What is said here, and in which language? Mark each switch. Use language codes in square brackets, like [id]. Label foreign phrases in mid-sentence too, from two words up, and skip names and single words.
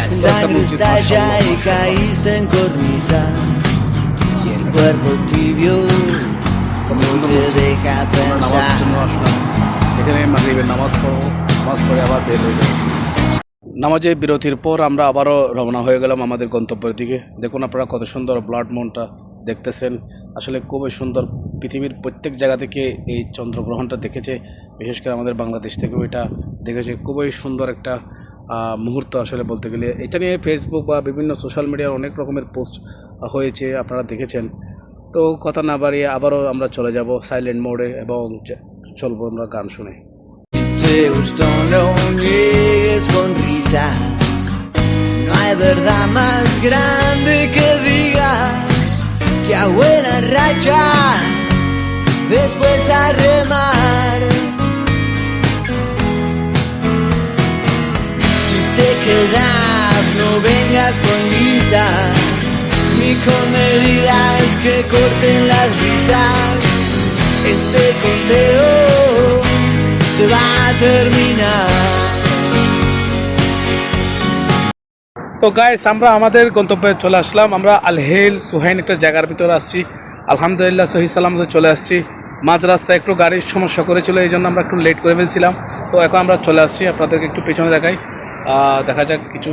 [es] sangre estalla y caíste en cornisas y el cuerpo tibio no te deja pensar. [bn] এখানে মাগরিবের নামাজ পড়ে আবার বের হয়ে যাই। নামাজের বিরতির পর আমরা আবারও রওনা হয়ে গেলাম আমাদের গন্তব্যের দিকে। দেখুন আপনারা কত সুন্দর [en] blood moon [bn] দেখতেছেন, আসলে খুবই সুন্দর। পৃথিবীর প্রত্যেক জায়গা থেকে এই চন্দ্রগ্রহণটা দেখেছে, বিশেষ করে আমাদের বাংলাদেশ থেকেও এটা দেখেছে। খুবই সুন্দর একটা মুহূর্ত আসলে বলতে গেলে। এটা নিয়ে ফেসবুক বা বিভিন্ন [en] social media [bn] অনেক রকমের পোস্ট হয়েছে, আপনারা দেখেছেন। তো কথা না বাড়িয়ে আবারও আমরা চলে যাব [en] silent mode [bn] এবং চলবো আমরা গান শুনে। [es] Te gustó, no niegues con risas, no hay verdad más grande que digas que a buena racha después a remar. Si te quedas no vengas con listas ni con medidas que corten las risas. Este conteo se va a terminar. [bn] তো গাইস, আমরা আমাদের গন্তব্যে চলে আসলাম। আমরা আলহেল সুহাইন একটা জায়গার ভিতরে আসছি। আলহামদুলিল্লাহ সহি সালামতে চলে আসছি। মাঝ রাস্তায় একটু গাড়ির সমস্যা করেছিল, এই জন্য আমরা একটু লেট করে ফেলছিলাম। তো এখন আমরা চলে আসছি, আপনাদেরকে একটু পেছনে দেখাই, দেখা যাক কিছু।